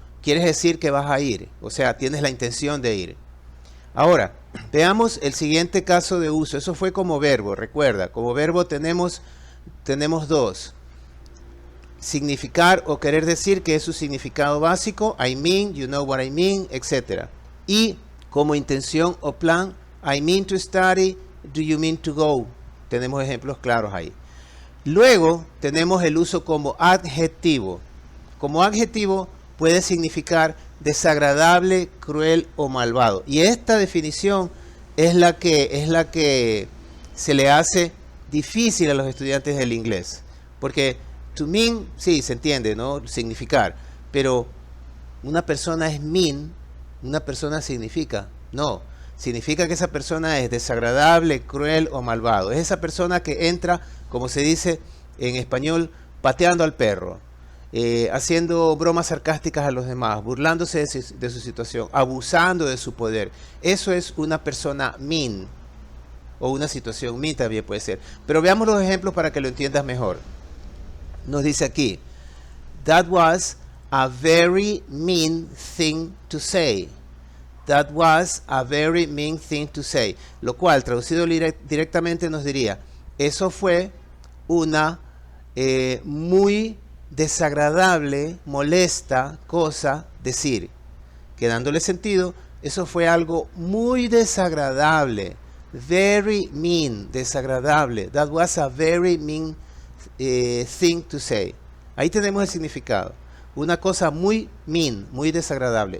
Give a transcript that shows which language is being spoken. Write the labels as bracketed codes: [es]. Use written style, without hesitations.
[es] Quieres decir que vas a ir. O sea, tienes la intención de ir. Ahora, veamos el siguiente caso de uso. Eso fue como verbo, recuerda. Como verbo tenemos dos. Significar o querer decir, que es su significado básico. [en] I mean, you know what I mean, etc. [es] Y como intención o plan, [en] I mean to study, do you mean to go? [es] Tenemos ejemplos claros ahí. Luego tenemos el uso como adjetivo. Como adjetivo puede significar desagradable, cruel o malvado. Y esta definición es la que se le hace difícil a los estudiantes del inglés. Porque to mean, sí, se entiende, ¿no? Significar. Pero una persona es mean, una persona significa. No, significa que esa persona es desagradable, cruel o malvado. Es esa persona que entra, como se dice en español, pateando al perro, haciendo bromas sarcásticas a los demás, burlándose de su situación, abusando de su poder. Eso es una persona mean, o una situación mean también puede ser. Pero veamos los ejemplos para que lo entiendas mejor. Nos dice aquí, [en] that was a very mean thing to say. That was a very mean thing to say. [es] Lo cual, traducido directamente, nos diría, eso fue una muy desagradable, molesta cosa decir. Que dándole sentido, eso fue algo muy desagradable. [en] Very mean, desagradable. That was a very mean thing to say. [es] Ahí tenemos el significado. Una cosa muy mean, muy desagradable.